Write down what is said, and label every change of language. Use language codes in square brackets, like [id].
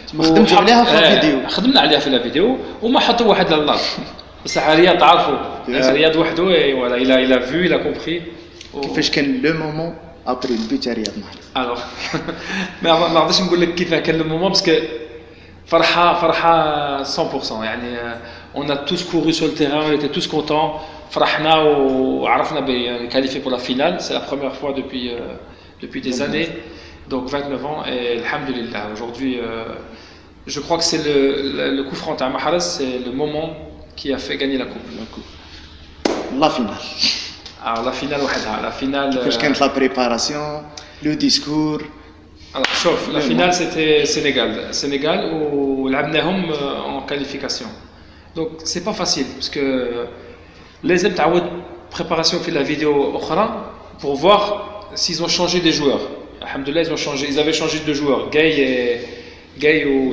[ar] خدمتوا عليها في الفيديو خدمنا عليها في الفيديو وما حطوا واحد للنار بصح رياض تعرفوا رياض وحده ولا [fr] il a vu il a compris [ar] كيفاش كان لو مومون ابري البيت تاع رياض محرز الوغ ما نقدرش نقول لك كيف كان لو مومون باسكو فرحه 100% يعني [fr] on a tous couru sur le terrain on était tous contents [ar] فرحنا وعرفنا بكاليفي [fr] pour la finale c'est la première fois depuis des années donc 29 ans et alhamdoulilah aujourd'hui je crois que c'est le coup franc à Mahrez c'est le moment qui a fait gagner la coupe la finale alors la finale [ar] وحدها [fr] la finale [ar] كيفاش كانت لا بريباراسيون لو ديسكور [fr] alors شوف la finale c'était Sénégal ولعبناهم en qualification donc c'est pas facile parce que [ar] لازم تعود [fr] préparation في la vidéo أخرى pour voir s'ils ont changé des joueurs alhamdoulilah ils avaient changé de joueurs Gaye ou